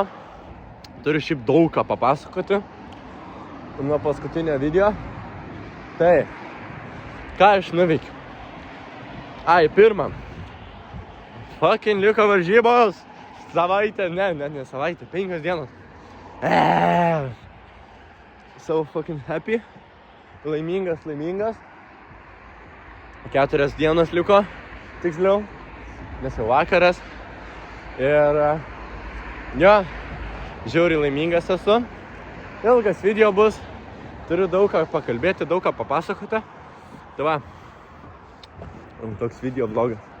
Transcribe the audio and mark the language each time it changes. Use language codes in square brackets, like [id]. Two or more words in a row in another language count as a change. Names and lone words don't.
[lt] Turiu šiaip daug ką papasakoti. Nuo paskutinio video. Tai, ką aš nuveikiu? Ai, pirmą. Fucking liko varžybos. Savaitė, ne savaitė, 5 dienos. [en] So fucking happy. [lt] Laimingas. 4 dienos liko, tiksliau. Nes jau vakaras. Ir jo, žiauriai laimingas esu. Ilgas video bus. Turiu daug ką pakalbėti, daug ką papasakoti. Tai va, toks video vlogas.